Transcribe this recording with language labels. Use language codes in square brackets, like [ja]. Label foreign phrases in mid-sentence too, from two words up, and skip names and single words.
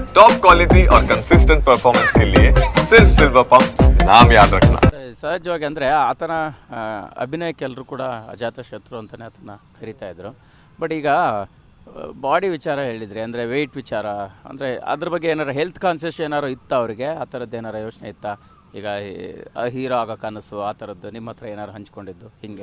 [en] top quality [hi] और [en] consistent performance [hi] के लिए सिर्फ सिल्वर पंप नाम याद रखना. [kn] ಸಹಜವಾಗಿ ಅಂದರೆ ಆತನ ಅಭಿನಯಕ್ಕೆ ಎಲ್ಲರೂ ಕೂಡ ಅಜಾತ ಶತ್ರು ಅಂತಲೇ ಆತನ ಕರಿತಾ ಇದ್ರು. ಬಟ್ ಈಗ ಬಾಡಿ ವಿಚಾರ ಹೇಳಿದ್ರಿ, ಅಂದರೆ ವೆಯ್ಟ್ ವಿಚಾರ, ಅಂದರೆ ಅದ್ರ ಬಗ್ಗೆ ಏನಾರು [en] health conscious [kn] ಏನಾರು ಇತ್ತಾ ಅವರಿಗೆ? ಆ ಥರದ್ದು ಏನಾರು ಯೋಚನೆ ಇತ್ತಾ? ಈಗ ಹೀರೋ ಆಗೋ ಕನಸು ಆ ಥರದ್ದು ನಿಮ್ಮ ಹತ್ರ ಏನಾರು ಹಂಚ್ಕೊಂಡಿದ್ದು ಹಿಂಗೆ?